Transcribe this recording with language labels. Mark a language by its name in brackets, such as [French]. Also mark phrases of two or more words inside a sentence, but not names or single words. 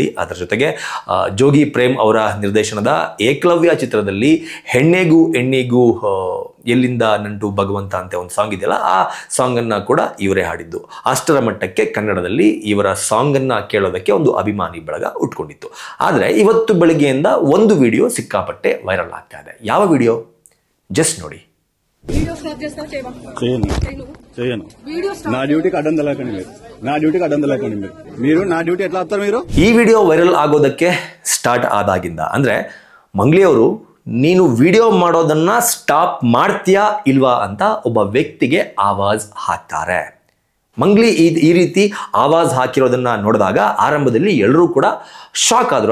[Kannada] ಅದರ ಜೊತೆಗೆ ಜೋಗಿ ಪ್ರೇಮ್ ಅವರ ನಿರ್ದೇಶನದ ಏಕಲವ್ಯ ಚಿತ್ರದಲ್ಲಿ ಹೆಣ್ಣೆಗೂ ಎಣ್ಣಿಗೂ ಎಲ್ಲಿಂದ ನಂಟು ಭಗವಂತ ಅಂತ ಒಂದು ಸಾಂಗ್ ಇದೆಯಲ್ಲ, ಆ ಸಾಂಗನ್ನು ಕೂಡ ಇವರೇ ಹಾಡಿದ್ದು. ಅಷ್ಟರ ಮಟ್ಟಕ್ಕೆ ಕನ್ನಡದಲ್ಲಿ ಇವರ ಸಾಂಗನ್ನು ಕೇಳೋದಕ್ಕೆ ಒಂದು ಅಭಿಮಾನಿ ಬಳಗ ಉಟ್ಕೊಂಡಿತ್ತು. ಆದರೆ ಇವತ್ತು ಬೆಳಗ್ಗೆಯಿಂದ ಒಂದು ವಿಡಿಯೋ ಸಿಕ್ಕಾಪಟ್ಟೆ ವೈರಲ್ ಆಗ್ತಾ ಇದೆ. ಯಾವ ವಿಡಿಯೋ? ಜಸ್ಟ್ ನೋಡಿ. [Telugu] నా డ్యూటీకి అడ్డం తెలకండి మీరు నా డ్యూటీ ఎట్లా ఆపుతారు మీరు? [Kannada] ಈ ವಿಡಿಯೋ ವೈರಲ್ ಆಗೋದಕ್ಕೆ ಸ್ಟಾರ್ಟ್ ಆದಾಗಿಂದ ಅಂದರೆ ಮಂಗ್ಲಿ ಅವರು ನೀನು ವಿಡಿಯೋ ಮಾಡೋದನ್ನ ಸ್ಟಾಪ್ ಮಾಡ್ತೀಯಾ ಇಲ್ವಾ ಅಂತ ಒಬ್ಬ ವ್ಯಕ್ತಿಗೆ ಆವಾಜ್ ಹಾಕ್ತಾರೆ. ಮಂಗ್ಲಿ ಈ ರೀತಿ ಆವಾಜ್ ಹಾಕಿರೋದನ್ನ ನೋಡಿದಾಗ ಆರಂಭದಲ್ಲಿ ಎಲ್ಲರೂ ಕೂಡ ಶಾಕ್ ಆದರು.